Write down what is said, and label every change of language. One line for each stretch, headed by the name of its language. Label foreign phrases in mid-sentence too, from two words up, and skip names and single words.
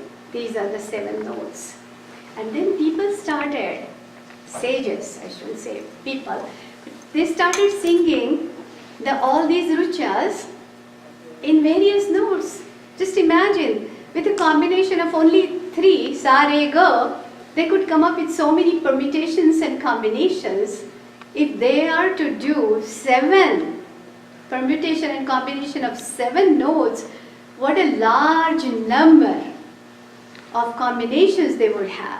English: These are the seven notes. And then people started, sages, I should say, people, they started singing all these ruchas in various notes. Just imagine, with a combination of only three, sa, re, ga, they could come up with so many permutations and combinations. If they are to do seven permutation and combination of seven notes, what a large number of combinations they would have.